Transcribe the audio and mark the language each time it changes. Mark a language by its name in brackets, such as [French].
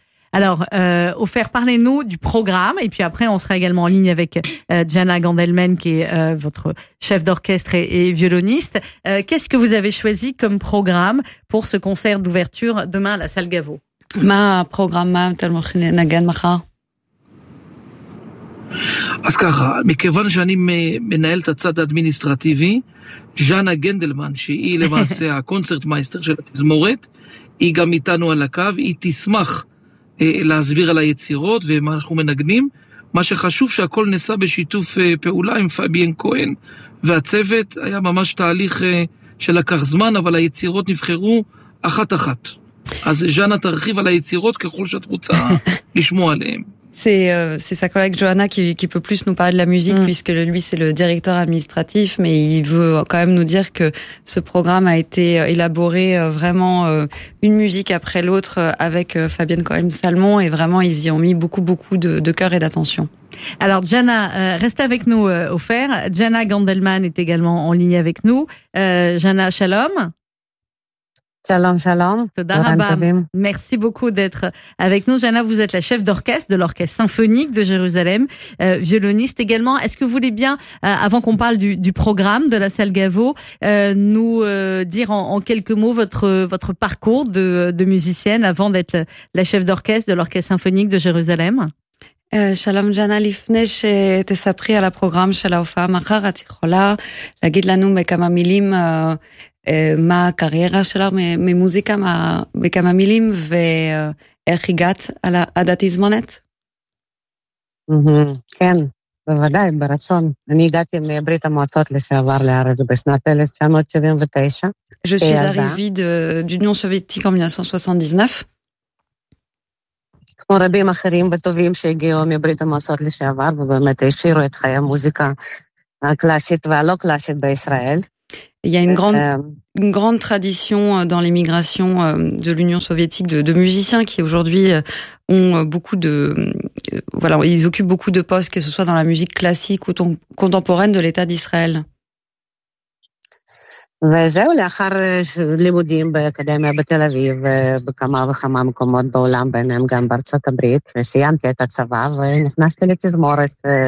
[French] Alors, Ofer, parlez-nous du programme, et puis après, on sera également en ligne avec Jana Gandelman, qui est votre chef d'orchestre et violoniste. Qu'est-ce que vous avez choisi comme programme pour ce concert d'ouverture demain à la salle Gaveau? Ma programme, ma telmochine, nagan macha. [Hebrew] אז ככה, מכיוון שאני מנהל את הצד האדמיניסטרטיבי, ז'אנה גנדלמן, שהיא למעשה הקונצרט מייסטר של התזמורת, היא גם איתנו על הקו, היא תשמח להסביר על היצירות ומה אנחנו מנגנים. מה שחשוב שהכל נעשה בשיתוף פעולה עם פאביאן כהן והצוות, היה ממש תהליך שלקח זמן, אבל היצירות נבחרו אחת-אחת. אז ז'אנה תרחיב על היצירות ככל שאת רוצה לשמוע עליהן. [French] C'est sa collègue Johanna qui peut plus nous parler de la musique, puisque lui c'est le directeur administratif, mais il veut quand même nous dire que ce programme a été élaboré vraiment une musique après l'autre avec Fabienne Cohen-Salmon, et vraiment ils y ont mis beaucoup beaucoup de cœur et d'attention. Alors Jana, restez avec nous au fer. Jana Gandelman est également en ligne avec nous. Jana, shalom. [Hebrew] Shalom, shalom. [French] Merci beaucoup d'être avec nous. Jana, vous êtes la chef d'orchestre de l'Orchestre Symphonique de Jérusalem, violoniste également. Est-ce que vous voulez bien, avant qu'on parle du programme de la salle Gaveau, nous dire en quelques mots votre parcours de musicienne avant d'être la chef d'orchestre de l'Orchestre Symphonique de Jérusalem? [Hebrew] שלום ג'אנה, לפני שתספרי על הפרוגרם של ההופעה מחר, את יכולה להגיד לנו בכמה מילים מה הקריירה שלך ממוזיקה, בכמה מילים, ואיך הגעת עד התזמונת? כן, בוודאי, ברצון. אני הגעתי מברית המועצות לשעבר לארץ בשנת 1979. [French] Je suis arrivée de l'Union soviétique en 1979. [Hebrew] כמו רבים אחרים וטובים שהגיעו מברית המועצות לשעבר, ובאמת השאירו את חיי המוזיקה הקלאסית והלא קלאסית בישראל. [French] Il y a une grande tradition dans l'émigration de l'Union soviétique de musiciens qui aujourd'hui ont beaucoup de voilà, ils occupent beaucoup de postes, que ce soit dans la musique classique ou contemporaine de l'État d'Israël. [Hebrew] וזהו, לאחר לימודים באקדמיה בתל אביב, בכמה וכמה מקומות בעולם, ביניהם גם בארצות הברית, וסיימתי את הצבא ונכנסתי לתזמורת.